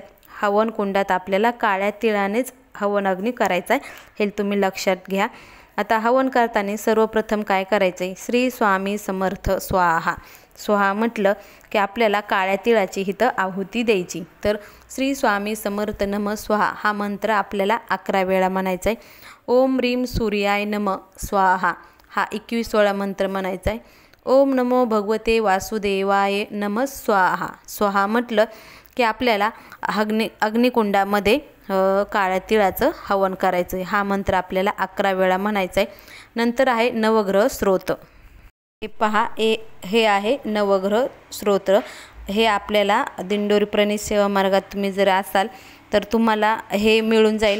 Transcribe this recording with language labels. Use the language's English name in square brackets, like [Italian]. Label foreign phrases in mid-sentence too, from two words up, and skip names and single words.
[Marathi] हवन कुंडात आपल्याला काळ्या तिळानेच हवन अग्नी करायचा आहे, हे तुम्ही लक्षात घ्या. आता हवन करताना सर्वप्रथम काय करायचं आहे, श्री स्वामी समर्थ स्वाहा. स्वाहा म्हटलं की आपल्याला काळ्या तिळाची इथं आहुती द्यायची. तर श्री स्वामी समर्थ [Sanskrit] नम स्वाहा [Marathi] हा मंत्र आपल्याला 11 वेळा म्हणायचा आहे. [Sanskrit] ओम ह्रीं सूर्याय नम स्वाहा [Marathi] हा 21 वेळा मंत्र म्हणायचा आहे. [Sanskrit] ओम नमो भगवते वासुदेवाय नम स्वाहा. [Marathi] स्वाहा म्हटलं की आपल्याला अग्निकुंडामध्ये काळ्या तिळाचं हवन करायचं आहे. हा मंत्र आपल्याला 11 वेळा म्हणायचा आहे. नंतर आहे नवग्रह स्तोत्र. हे पहा, हे आहे नवग्रह स्तोत्र. हे आपल्याला दिंडोरी प्रणित सेवा मार्गात तुम्ही जर असाल तर तुम्हाला हे मिळून जाईल.